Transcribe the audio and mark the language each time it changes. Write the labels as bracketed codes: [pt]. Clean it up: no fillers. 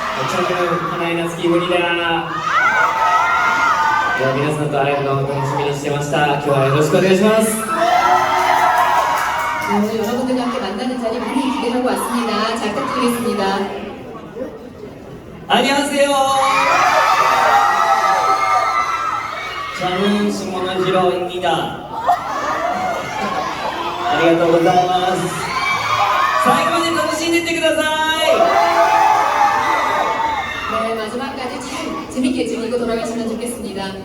[ko] 저는 하나의 나스키 입니다. [ja] 네, 皆さんと会えるのを楽しみにしてました。今日はよろしくお願いします。 [ko] 오늘 여러분들과 함께 만나는 자리 많이 기대하고 왔습니다. 잘 부탁드리겠습니다. 안녕하세요. 저는 시모노지로입니다. [ja] ありがとうございます。最後まで楽しんでいってください。 [ko] 네, 마지막까지 잘 재밌게 즐기고 돌아가시면 좋겠습니다.